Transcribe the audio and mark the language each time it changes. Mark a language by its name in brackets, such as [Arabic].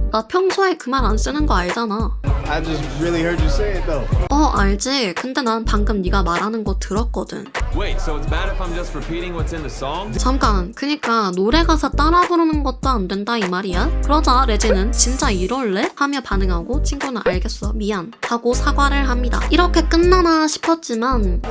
[Korean] 나 평소에 그 말 안 쓰는 거 알잖아. [English] I just really heard you say it though. [Korean] 알지. 근데 난 방금 네가 말하는 거 들었거든. [English] Wait, so it's bad if I'm just repeating what's in the song? [Korean] 잠깐, 그니까 노래 가사 따라 부르는 것도 안 된다 이 말이야? 그러자 레지는 진짜 이럴래? 하며 반응하고 친구는 알겠어, 미안 하고 사과를 합니다. 이렇게 끝나나 싶었지만